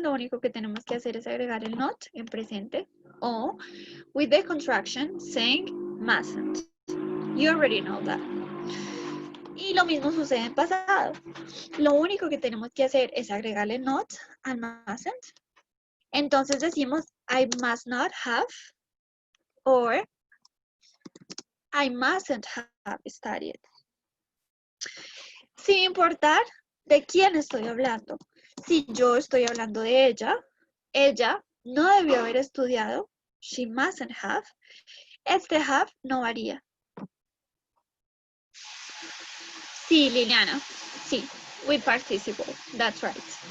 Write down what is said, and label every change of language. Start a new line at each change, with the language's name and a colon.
Spanish: Lo único que tenemos que hacer es agregar el not en presente o
English: with the contraction saying mustn't. You already know that.
Spanish: Y lo mismo sucede en pasado. Lo único que tenemos que hacer es agregarle not al mustn't. Entonces decimos
English: I must not have or I mustn't have studied.
Spanish: Sin importar de quién estoy hablando. Si yo estoy hablando de ella no debió haber estudiado.
English: She mustn't have.
Spanish: Este have no varía. Sí, Liliana. Sí,
English: with participle. That's right.